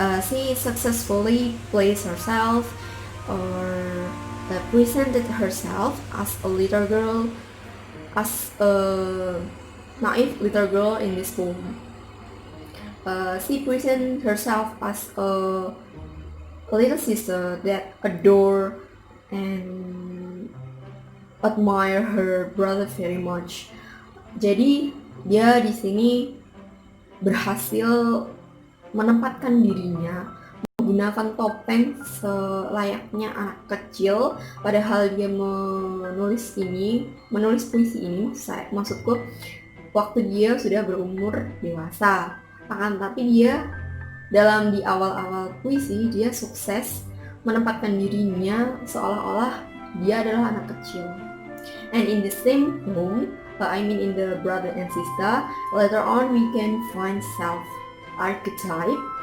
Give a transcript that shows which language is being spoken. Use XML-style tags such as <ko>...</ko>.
<en>She successfully plays herself or presented herself as a little girl, as a naive little girl in this poem. She presented herself as a little sister that adore and admire her brother very much.</en> <id>Jadi dia di sini berhasil menempatkan dirinya menggunakan topeng selayaknya anak kecil, padahal dia menulis puisi ini, maksudku waktu dia sudah berumur dewasa. Akan tapi dia di awal-awal puisi dia sukses menempatkan dirinya seolah-olah dia adalah anak kecil.</id> <en>And in the same poem, in the brother and sister, later on we can find self archetype.</en>